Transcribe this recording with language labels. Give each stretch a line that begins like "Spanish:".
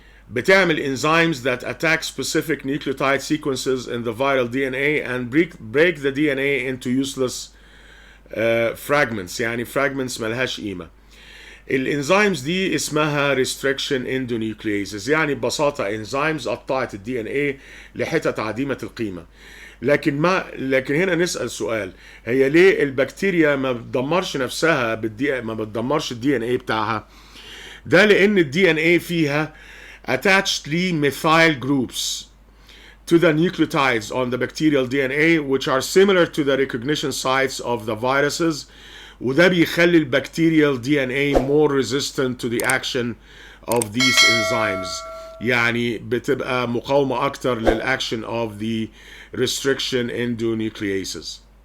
English: بتعمل enzymes that attack specific nucleotide sequences in the viral DNA and break the DNA into useless fragments، يعني fragments
Arabic: ملهاش قيمة. الانزيمز دي اسمها restriction endonucleases، يعني ببساطة enzymes قطعت الدي ان ايه لحتت عديمة القيمة. لكن هنا نسأل سؤال، هي ليه البكتيريا ما بتدمرش نفسها ما بتدمرش الدي ان ايه بتاعها؟ ده لان الدي ان ايه فيها
English: attached methyl groups to the nucleotides on the bacterial DNA which are similar to the recognition sites of the viruses،
Arabic: وده بيخلي البكتيريال
English: DNA more resistant to the action of these enzymes،
Arabic: يعني بتبقى مقاومة أكتر للأكشن
English: of the restriction endonucleases.